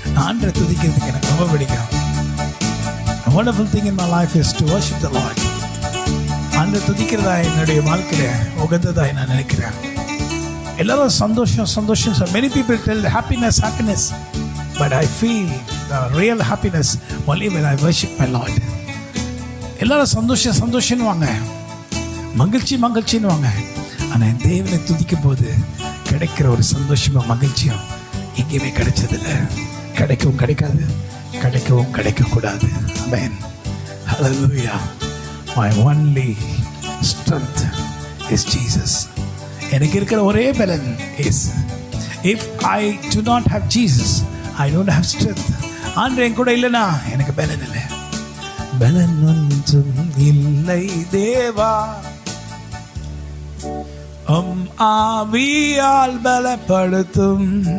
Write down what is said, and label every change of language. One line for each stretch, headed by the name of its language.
Tamil: ஆண்டவரை துதிக்கிறதுக்கு எனக்கு ரொம்ப பிடிக்கும்.
English: A wonderful thing in my life is to worship the Lord.
Tamil: ஆண்டவரை துதிக்கிறதா என்னுடைய வாழ்க்கையில உகந்ததா நான் நினைக்கிறேன். எல்லாரும் சந்தோஷம் சந்தோஷம்.
English: Many people tell happiness, happiness. But I feel the real happiness only when I worship my Lord.
Tamil: எல்லாரும் சந்தோஷம் சந்தோஷம்னு வாங்க, மகிழ்ச்சி மகிழ்ச்சின்னு வாங்க. ஆனால் என் தேவனை துதிக்கும் போது கிடைக்கிற ஒரு சந்தோஷமும் மகிழ்ச்சியும் எங்கேயுமே கிடைச்சதில்லை. கிடைக்கவும் கிடைக்காது, கிடைக்கவும் கிடைக்கக்கூடாது.
English: Amen. Hallelujah. My only strength is Jesus.
Tamil: எனக்கு இருக்கிற ஒரே பலன்
English: is if I do not have Jesus, I don't have strength.
Tamil: ஆண்டவர் என் கூட இல்லைனா எனக்கு பலன் இல்லை. பலன் ஒன்றும் இல்லை தேவா, ஆவியால் பலப்படுத்தும்.